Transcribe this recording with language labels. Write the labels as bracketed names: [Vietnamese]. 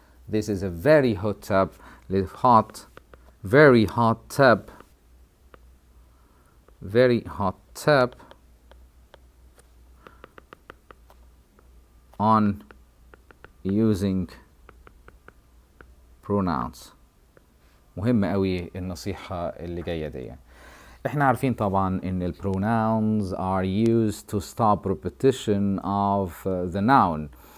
[English] This is a very hot tab, very hot tab, very hot tab on using pronouns. [Arabic] مهم قوي النصيحة اللي جاية دي. احنا عارفين طبعا ان ال [English] pronouns are used to stop repetition of the noun.